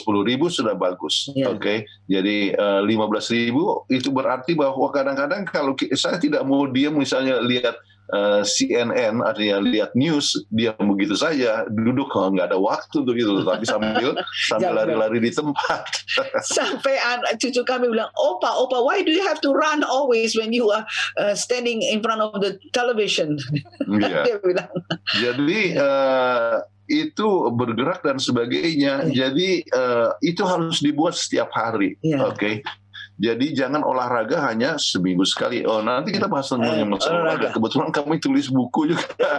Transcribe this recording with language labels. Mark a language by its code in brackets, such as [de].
[id] 10.000 sudah bagus. Ya. Oke. Jadi 15.000 itu berarti bahwa kadang-kadang kalau saya tidak mau diam misalnya lihat CNN, artinya lihat news, dia begitu saja duduk, nggak ada waktu tuh gitu, tapi sambil lari-lari di tempat. Sampai cucu kami bilang, [en] Opa, why do you have to run always when you are standing in front of the television? [id] Dia bilang. Jadi itu bergerak dan sebagainya. Jadi itu harus dibuat setiap hari, oke? Jadi jangan olahraga hanya seminggu sekali. Nanti kita bahas tentang masalah olahraga. Kebetulan kami tulis buku juga